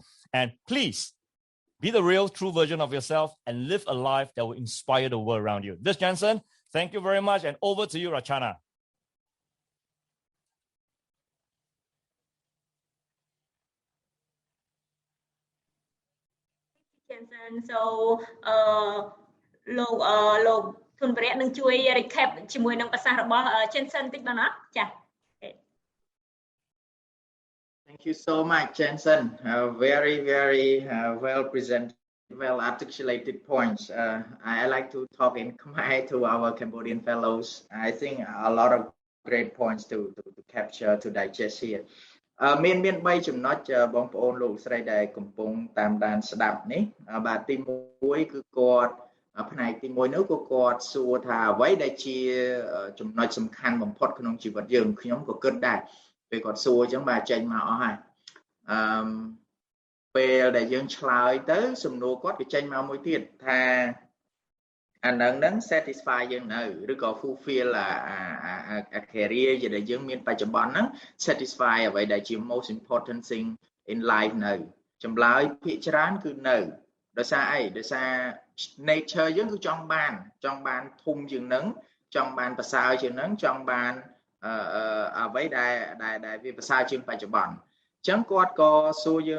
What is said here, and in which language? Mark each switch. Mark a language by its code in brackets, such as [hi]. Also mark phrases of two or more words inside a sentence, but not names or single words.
[en] And please be the real, true version of yourself and live a life that will inspire the world around you. This is Jensen. Thank you very much. And over to you, Rachana. [km] Jensen, so លោកធុនវរៈនឹងជួយ recap ជាមួយនឹងប្រសាសន៍របស់ Jensen តិចបងណាចា៎ [en] Thank you so much, Jensen. Very, very well presented, well articulated points. I like to talk in Khmer to our Cambodian fellows. I think a lot of great points to capture, to digest here. [km] មាន3ចំណុចបងប្អូនលោកស្រីដែលកំពុងតាមដានស្ដាប់នេះបាទទី1គឺគាត់ផ្នែកទី1នោះក៏គាត់សួរថាអ្វីដែលជាចំណុចសំខាន់បំផុតក្នុងជីវិតយើងខ្ញុំក៏គិតដែរពេលគាត់សួរអញ្ចឹងបាទចេញមកអស់ហើយពេលដែល យើងឆ្លើយទៅសំណួរគាត់ក៏ចេញមកមួយទៀតថាអានឹង satisfy យើងនៅឬក៏ [en] fulfill a career [km] ដែលយើងមានបច្ចុប្បន្នហ្នឹង satisfy អ្វីដែលជា [en] most important thing in life [km] នៅចម្លើយភាគច្រើនគឺនៅដោយ សារអីដោយសារ nature យើងគឺចង់បានធំជាងហ្នឹងចង់បានប្រសើរជាងហ្នឹងចង់បានអ្វីដែលវាប្រសើរជាងបច្ចុប្បន្នអញ្ចឹងគាត់ក៏សួរយើង